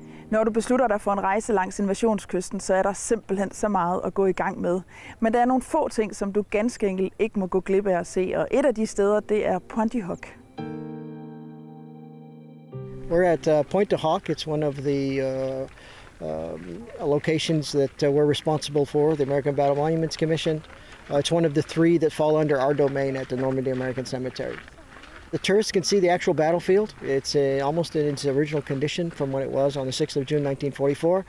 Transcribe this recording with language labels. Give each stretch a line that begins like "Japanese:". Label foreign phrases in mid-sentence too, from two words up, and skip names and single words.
Danish: Når du beslutter dig for en rejse langs invasionskysten, så er der simpelthen så meget at gå i gang med. Men der er nogle få ting, som du ganske enkelt ikke må gå glip af at se, og et af de steder, det er Pointe du Hoc.
English: We're at Pointe du Hoc. It's one of the locations that we're responsible for, the American Battle Monuments Commission. It's one of the three that fall under our domain at the Normandiet American Cemetery. The tourists can see the actual battlefield. It's almost in its original condition from what it was on the 6th of June 1944.